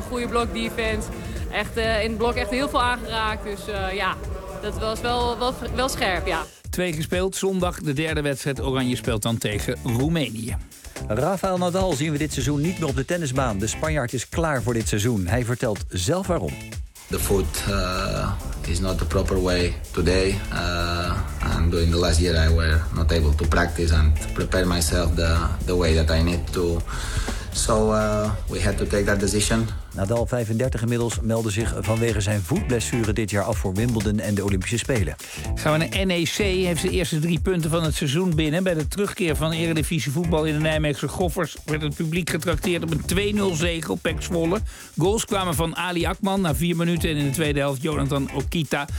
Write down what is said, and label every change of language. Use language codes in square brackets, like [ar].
[nl] Goede blok defense, in het blok echt heel veel aangeraakt, dus dat was wel scherp, ja. Twee gespeeld, zondag de derde wedstrijd. Oranje speelt dan tegen Roemenië. Rafael Nadal zien we dit seizoen niet meer op de tennisbaan. De Spanjaard is klaar voor dit seizoen. Hij vertelt zelf waarom. [en] The foot is not the proper way today. And during the last year I were not able to practice and prepare myself the way that I need to. So we had to take that decision. [nl] Nadal, 35 inmiddels, meldde zich vanwege zijn voetblessure dit jaar af voor Wimbledon en de Olympische Spelen. Gaan we naar NEC, heeft de eerste drie punten van het seizoen binnen. Bij de terugkeer van Eredivisie voetbal in de Nijmeegse Goffers werd het publiek getrakteerd op een 2-0 zege op PEC Zwolle. Goals kwamen van Ali Akman na 4 minuten en in de tweede helft Jonathan Okita.